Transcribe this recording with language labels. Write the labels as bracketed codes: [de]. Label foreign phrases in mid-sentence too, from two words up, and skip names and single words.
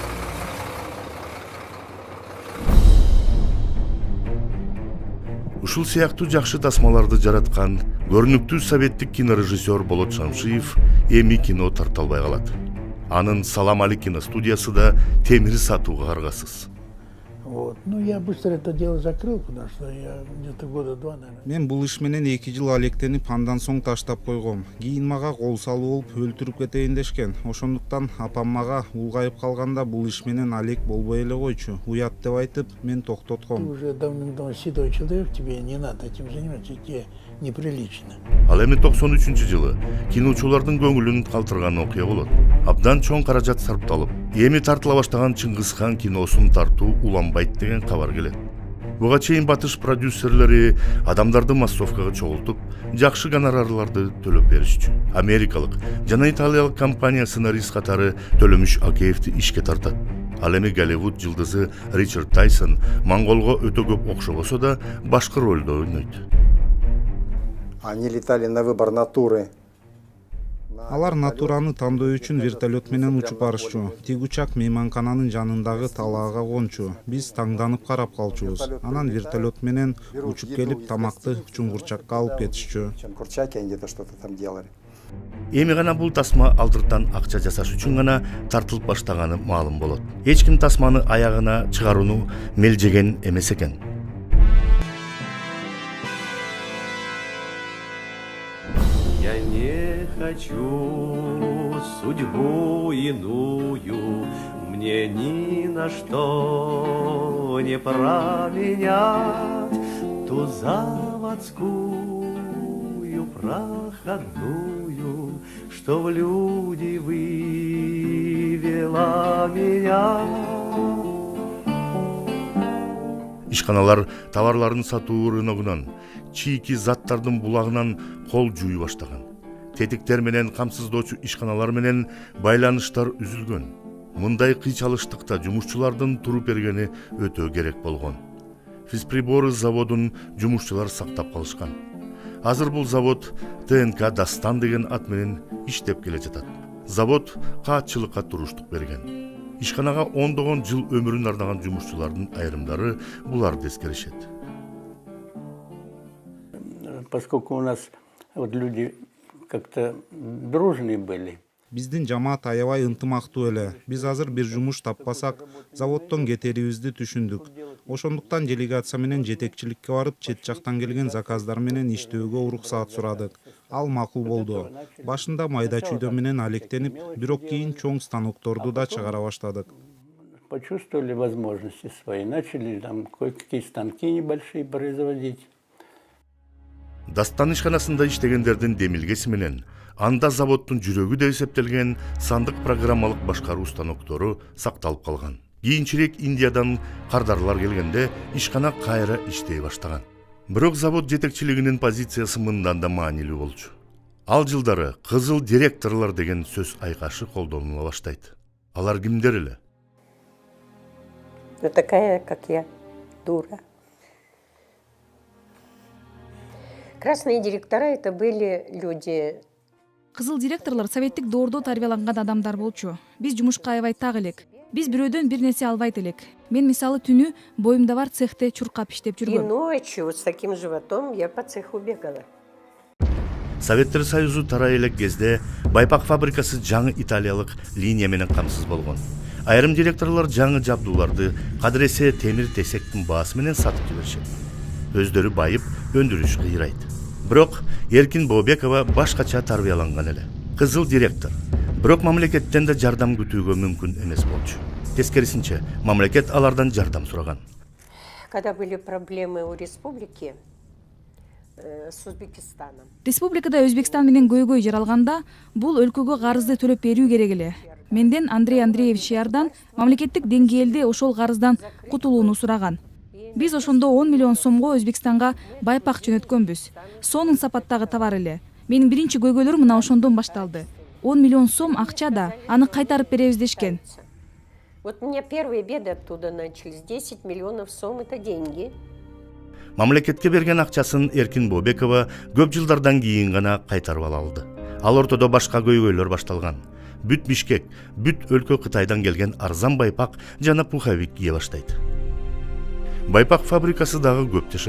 [ky] Ушул сыяктуу жакшы тасмаларды жараткан көрүнүктүү советтик кинорежиссер Болот Шамшиев эми кино тарта албай калат. Анын Салам Али киностудиясы да темир сатууга каргасыз. [ru] Ну, я быстро это дело закрыл, потому что я где-то года 2, наверное. [ky] Мен бул иш менен 2 жыл алектенип, андан соң таштап койгом. Кийин мага кол салуу болуп өлтүрүп кетейин дешкен. Ошондуктан апам мага улгайып калганда бул иш менен алек болбой эле койчу. Уят деп айтып, мен токтотком. [ru] Ты уже давным-давно седой человек, тебе не надо этим заниматься, тебе неприлично. [ky] Ал эми 93-жылы киночулардын көңүлүн калтырган окуя болот. Абдан чоң каражат сарпталып, эми тартыла баштаган Чыңгыз хан киносун тартуу уланбайт деген кабар келет. Буга чейин батыш продюсерлери адамдарды массовкага чогултуп, жакшы гонорарларды төлөп беришчү. Америкалык жана италиялык компания сценарист катары Төлөмүш Акеевди ишке тартат. Ал эми Голливуд жылдызы Ричард Тайсон монголго өтө көп окшобосо да башкы ролдо ойнойт. [ru] Они летали на выбор натуры. [ky] Алар натураны тандоо үчүн вертолет менен учуп барышчу. Тиг учак мейманкананын жанындагы талаага кончу. Биз таңданып карап калчубуз. Анан вертолет менен учуп келип тамакты чуңгурчакка алып кетишчү. [ru] Курчаки, они где-то что-то там делали. [ky] Эми гана бул тасма алдыртан акча жасаш үчүн гана тартылып баштаганы маалым болот. Эч ким тасманы аягына чыгарууну мелжеген эмес экен. [ru] Я не хочу судьбу иную, мне ни на что не променять ту заводскую проходную, что в люди вывела меня. [ky] Ишканалар товарларын сатуу рыногунан, чийки заттардын булагынан кол жууй баштаган. Тетиктер менен камсыздоочу ишканалар менен байланыштар үзүлгөн. Мындай кыйчалыштыкта жумушчулардын туруп бергени өтө керек болгон. Физприборы заводун жумушчулар сактап калышкан. Азыр бул завод ТНК Дастан деген ат менен иштеп келе жатат. Завод каатчылыкка туруштук берген. ишканага ондогон жыл өмүрүн ардаган жумушчулардын айрымдары буларды эскеришет. [ru] Поскольку у нас вот люди как-то дружные были. [ky] Биздин жамаат аябай ынтымактуу эле. Биз азыр бир жумуш таппасак, заводдон кетерибизди түшүндүк. Ошондуктан делегация менен жетекчиликке барып, чет жактан келген заказдар менен иштөөгө уруксаат сурадык. Ал макул болду. Башында майда чүйдө менен алектенип, бирок кийин чоң станокторду да чыгара баштадык. [ru] Почувствовали возможности свои, начали там кое-какие станки небольшие производить. [ky] Дастан ишканасында иштегендердин демилгеси менен анда заводдун жүрөгү деп эсептелген сандык программалык башкаруу станоктору сакталып калган. Кийинчерээк Индиядан кардарлар келгенде ишкана кайра иштей баштаган. Бирок завод жетекчилигинин позициясы мындан да маанилүү болчу. Ал жылдары кызыл директорлор деген сөз айкашы колдонула баштайт. Алар кимдер эле? [ru] Ну, такая, как я, дура. Красные директора — это были люди. [ky] Кызыл директорлор советтик доордо тарбияланган адамдар болчу. Биз жумушка аябай так элек. Биз бирөөдөн бир нерсе албайт элек. Мен мисалы түнү боюмда бар цехте чуркап иштеп [ru] И [ky] жүргөм. [ru] ночью вот с таким животом я по цеху бегала. [ky] Советтер Союзу тарай элек кезде байпак фабрикасы жаңы италиялык линия менен камсыз болгон. Айрым директорлор жаңы жабдууларды кадыресе темир тесектин баасы менен сатып жиберишет. Өздөрү байып, өндүрүш кыйрайт. Бирок Эркин Бообекова башкача тарбияланган эле. Кызыл директор. Бирок мамлекеттен да жардам күтүүгө мүмкүн эмес болчу. Тескерисинче, мамлекет алардан жардам сураган. [ru] Когда были проблемы у республики с Узбекистаном. [ky] Республикада Өзбекстан менен көйгөй жаралганда, бул өлкөгө карызды төлөп берүү керек эле. Менден Андрей Андреевич Ярдан мамлекеттик деңгээлде ошол карыздан кутулууну сураган. Биз ошондо 10 миллион сомго Өзбекстанга байпак жөнөткөнбүз. Сонун сапаттагы товар эле. Менин биринчи көйгөйлөрүм мына ошондон башталды. 10 миллион сом акча да, аны кайтарып беребиз дешкен. [ru] Вот у меня первые беды оттуда начались. 10 миллионов сом — это деньги. [ky] Мамлекетке берген акчасын Эркин Бообекова көп жылдардан кийин гана кайтарып ала алды. Ал ортодо башка көйгөйлөр башталган. Бүт Бишкек, бүт өлкө Кытайдан келген арзан байпак жана пуховик кие баштайт. Байпак фабрикасы дагы көп жашайт.